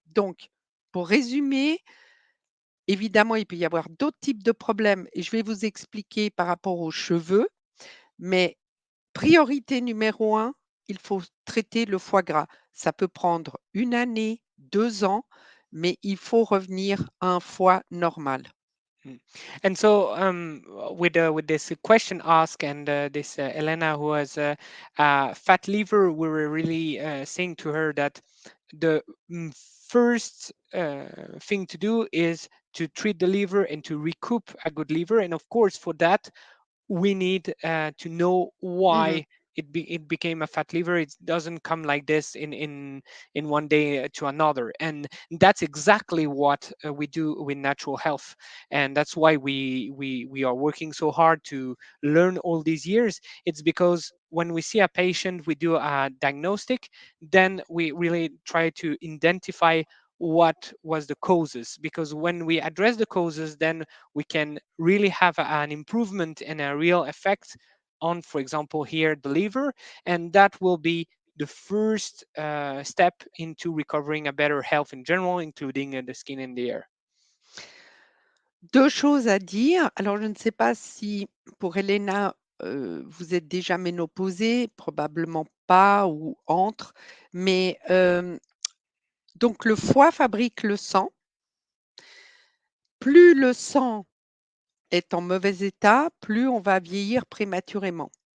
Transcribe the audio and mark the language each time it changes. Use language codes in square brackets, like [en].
[fr] Donc pour résumer, évidemment, il peut y avoir d'autres types de problèmes et je vais vous expliquer par rapport aux cheveux, mais priorité numéro un, il faut traiter le foie gras. Ça peut prendre 1 année, 2 ans, mais il faut revenir à un foie normal. Mm. [en] And so, with this question asked and this Elena who has a fat liver, we were really saying to her that the first thing to do is to treat the liver and to recoup a good liver. And of course, for that, we need to know Mmh. why it became a fat liver. It doesn't come like this in one day to another, and that's exactly what we do with natural health, and that's why we are working so hard to learn all these years. It's because when we see a patient, we do a diagnostic, then we really try to identify what was the causes, because when we address the causes then we can really have an improvement and a real effect on, for example, here the liver, and that will be the first step into recovering a better health in general, including the skin and the hair? [fr] 2 choses à dire. Alors, je ne sais pas si pour Helena, vous êtes déjà ménopausée, probablement pas ou entre, mais donc le foie fabrique le sang. Plus le sang est en mauvais état, plus on va vieillir prématurément.